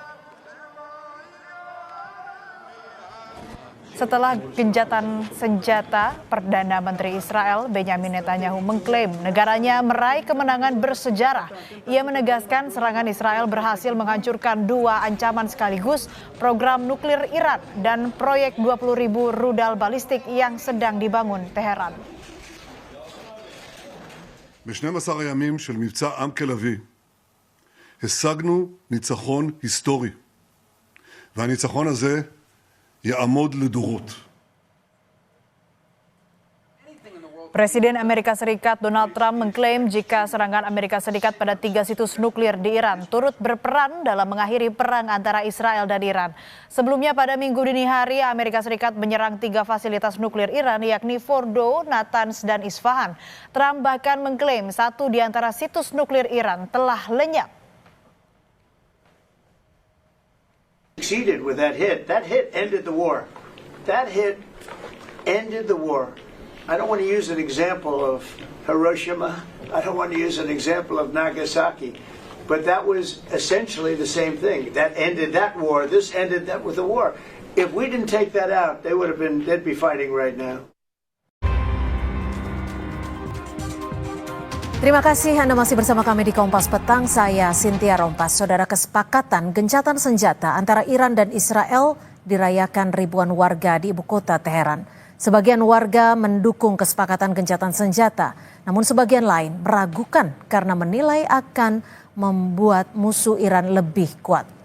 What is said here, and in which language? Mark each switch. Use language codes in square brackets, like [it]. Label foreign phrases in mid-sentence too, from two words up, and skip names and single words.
[id] Setelah gencatan senjata, Perdana Menteri Israel Benjamin Netanyahu mengklaim negaranya meraih kemenangan bersejarah. Ia menegaskan serangan Israel berhasil menghancurkan dua ancaman sekaligus, program nuklir Iran dan proyek 20.000 rudal balistik yang sedang dibangun Teheran. [he] ב-12 הימים של מבצע עם כלבי השגנו ניצחון היסטורי, והניצחון הזה יעמוד לדורות. [id] Presiden Amerika Serikat Donald Trump mengklaim jika serangan Amerika Serikat pada 3 situs nuklir di Iran turut berperan dalam mengakhiri perang antara Israel dan Iran. Sebelumnya pada Minggu dini hari, Amerika Serikat menyerang 3 fasilitas nuklir Iran yakni Fordo, Natanz, dan Isfahan. Trump bahkan mengklaim satu di antara situs nuklir Iran telah lenyap. [en] Succeeded with that hit. That hit ended the war. That hit ended the war. I don't want to use an example of Hiroshima. I don't want to use an example of Nagasaki. But that was essentially the same thing. That ended that war. This ended that with the war. If we didn't take that out, they'd be fighting right now. [id] Terima kasih Anda masih bersama kami di Kompas Petang. Saya Cynthia Rompas. Saudara, kesepakatan gencatan senjata antara Iran dan Israel dirayakan ribuan warga di ibu kota Teheran. Sebagian warga mendukung kesepakatan gencatan senjata, namun sebagian lain meragukan karena menilai akan membuat musuh Iran lebih kuat.